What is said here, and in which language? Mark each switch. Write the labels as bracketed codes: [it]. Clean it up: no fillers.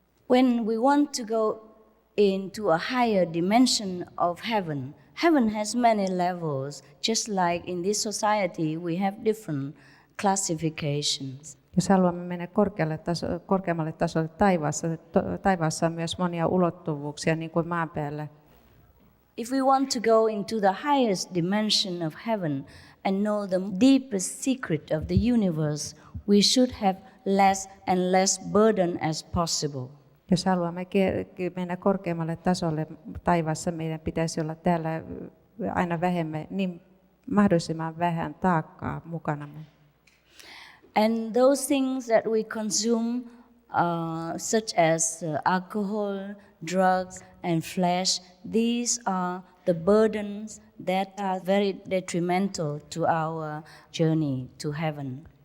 [en] When we want to go into a higher dimension of heaven, heaven has many levels, just like in this society we have different classifications. [fi] Jos haluamme mennä korkeammalle tasolle taivaassa on myös monia ulottuvuuksia, niin kuin maan päällä. [en] If we want to go into the highest dimension of heaven and know the deepest secret of the universe, we should have less and less burden as possible. [fi] Jos haluamme mennä korkeammalle tasolle taivaassa, meidän pitäisi olla täällä aina vähemmän, niin mahdollisimman vähän taakkaa mukanamme. [en] And those things that we consume, such as alcohol, drugs, and flesh, these are the burdens that are very detrimental to our journey to heaven.